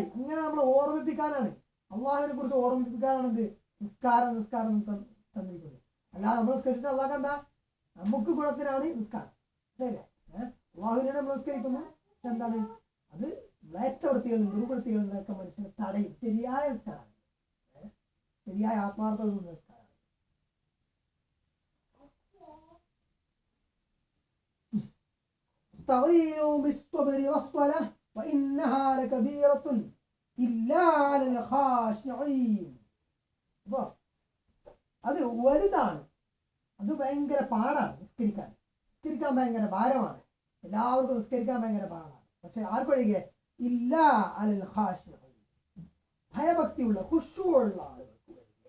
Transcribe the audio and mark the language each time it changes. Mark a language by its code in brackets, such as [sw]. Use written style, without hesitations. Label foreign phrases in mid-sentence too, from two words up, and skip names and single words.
[ml] ഇങ്ങനെ നമ്മൾ ഓർമ്മിപ്പിക്കാനാണ്, അള്ളാഹുവിനെ കുറിച്ച് ഓർമ്മിപ്പിക്കാനാണ് എന്ത് നിസ്കാരം തന്നിരിക്കുന്നത്. അല്ലാതെ നമ്മൾ നിസ്കരിച്ചിട്ട് അള്ളാഹ് എന്താ? നമുക്ക് ഗുണത്തിനാണ് നിസ്കാരം. ശരിയല്ലേ? അള്ളാഹുവിനെ നമ്മൾ നിസ്കരിക്കുന്നു. എന്താണ് അത്? മ്ലേച്ഛവൃത്തികളിൽ ദുർവൃത്തികളിൽ നിന്നൊക്കെ മനുഷ്യനെ തടയും. ശരിയായ നിസ്കാരമാണ്, ശരിയായ ആത്മാർത്ഥതയുള്ള നിസ്കാരമാണ്. [ar] استعينوا بالصبر والصلاة وإنها لكبيرة إلا على الخاشعين. [ml] അത് വലുതാണ്, അത് ഭയങ്കര പാടാണ്. നിസ്കരിക്കാൻ ഭയങ്കര ഭാരമാണ്. എല്ലാവർക്കും നിസ്കരിക്കാൻ ഭയങ്കര പാടാണ്. പക്ഷെ ആർക്കൊഴികെ? [ar] إلا على الخاشعين, [ml] ഭയഭക്തിയുള്ള ഖുശൂഉള്ള ആളുകൾക്ക് ഒഴികെ.